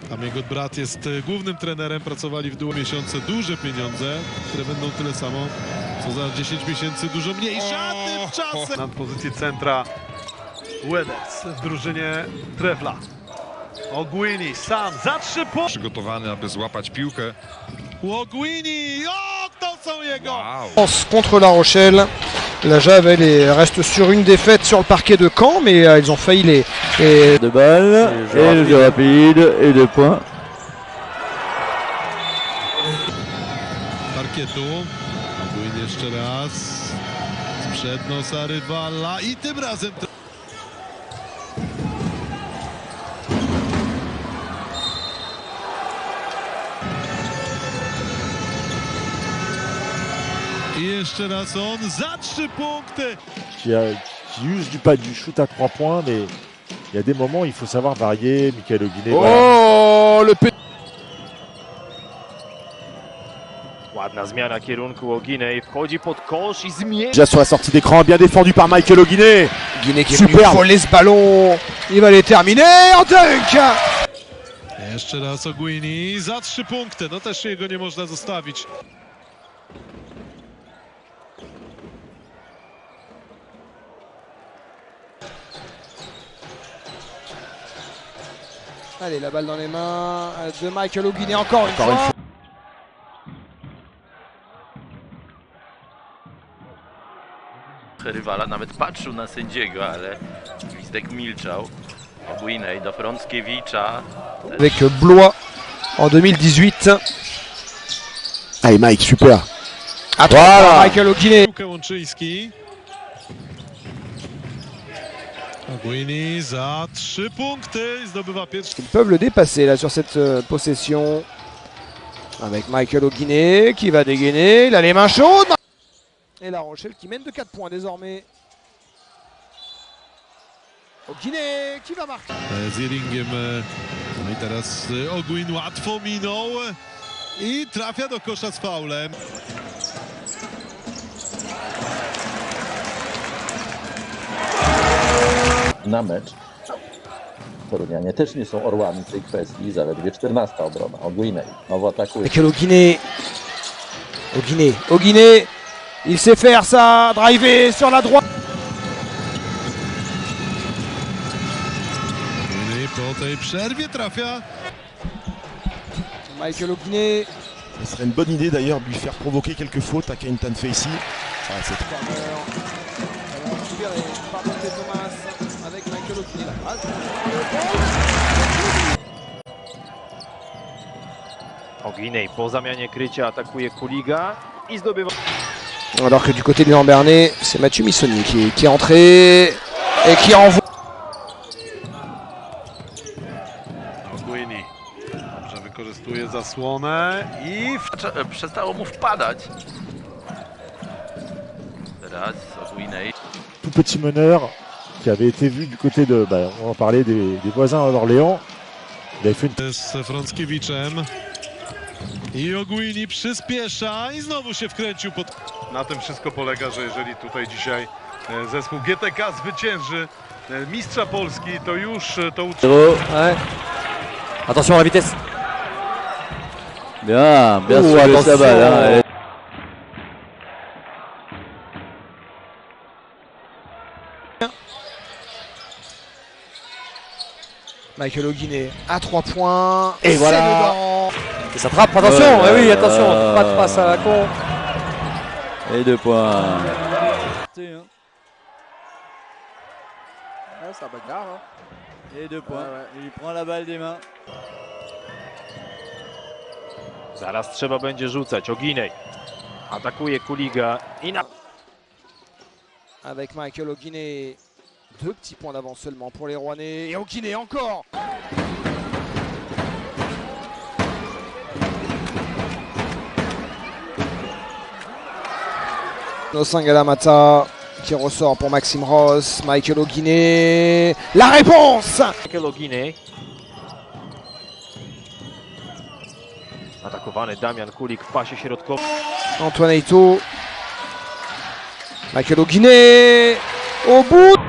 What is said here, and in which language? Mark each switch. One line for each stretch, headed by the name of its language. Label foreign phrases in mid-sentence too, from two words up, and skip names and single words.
Polish: Tam jego brat jest głównym trenerem, pracowali w duo miesiące, duże pieniądze, które będą tyle samo, co za 10 miesięcy dużo mniejsze, a tymczasem... Na pozycji centra Weders w drużynie Trefla. Ogwini sam za 3 punkty. Przygotowany, aby złapać piłkę. Ogwini! O, to są jego! Wow.
French: Contre La Rochelle, la Jave elle reste sur une défaite sur le parquet de Caen, mais ils ont failli les... De balle, et le jeu rapide, et 2 points.
Polish: Parkietu. Ogwini jeszcze raz. Sprzed nosa rywala i tym razem... I jeszcze raz on za 3 punkty.
French: Qui use du shoot à 3 points, mais il y a des moments où il faut savoir varier. Michael Ogwini. Oh, le petit...
Polish: Ładna zmiana kierunku Ogwini, wchodzi pod kosz i zmienia.
French: Déjà sur la sortie d'écran, bien défendu par Michael Ogwini. Guinée qui est venu voler ce ballon, il va les terminer en dunk.
Polish: Jeszcze raz Ogwini za 3 punkty. No też jego nie można zostawić.
French: Allez, la balle dans les mains de Michael Ogwini encore une fois.
Polish: Rywala nawet patrzył na sędziego, ale gwizdek milczał. Ogwini do Frąckiewicza.
French: Avec Blois en 2018. Allez Mike, super. À 3 points, Michael Ogwini.
Polish: Łączyński. Ogwini za 3 punkty i zdobywa pierwszy.
French: Ils peuvent le dépasser là sur cette possession. Avec Michael Ogwini qui va dégainer. Il a les mains chaudes. Et La Rochelle qui mène de 4 points désormais. Ogwini qui va marquer.
Polish: Z Earingiem. No i teraz Ogwini łatwo minął i trafia do kosza z faulem. Na mecz. Torunianie też nie są orłami w tej kwestii. Zaledwie 14 obrona. Ogwini znowu atakuje. Michael Ogwini. Ogwini.
French: Il sait faire ça. Driver sur la droite.
Polish: Ogwini po tej przerwie trafia. Michael Ogwini.
French: Ce serait une bonne idée d'ailleurs de lui faire provoquer quelques fautes à Kenton Facey. Ah, c'est Avec Michael Ogwini.
Polish: Ogwini po zamianie krycia atakuje Kuliga i zdobywa.
French: Alors que du côté de Lambernet, c'est Mathieu Missoni qui est entré et qui envoie.
Polish: Ogwini dobrze wykorzystuje zasłonę i Przestało mu wpadać. Teraz Ogwini.
French: tout petit meneur qui avait été vu du côté de, on en parlait des voisins d'Orléans. Il avait fait une...
Polish: z Frąckiewiczem. I Ogwini przyspiesza i znowu się wkręcił pod... Na tym wszystko polega, że jeżeli tutaj dzisiaj zespół GTK zwycięży mistrza Polski, to już to
French: Ouais. Attention à la vitesse. Bien sûr sa balle. Hein. Michael Ogwini à 3 points. Et voilà. Dedans. Et ça frappe, attention. Eh oui, attention. Pas de passe à la con. Et 2 points. Ça bagarre. Et 2 points. Il prend la balle des mains.
Polish: Zaraz trzeba będzie rzucać. Ogwini atakuje Kuliga i na...
French: Avec Michael Ogwini. 2 petits points d'avance seulement pour les Rouennais. Et Ogwini encore. Nosangalamata qui ressort pour Maxime Ross. Michael Ogwini. La réponse. Michael Ogwini.
Polish: Atakowany Damian Kulik w pasie środkowym.
French: Antoine Eito. Michael Ogwini. Au bout.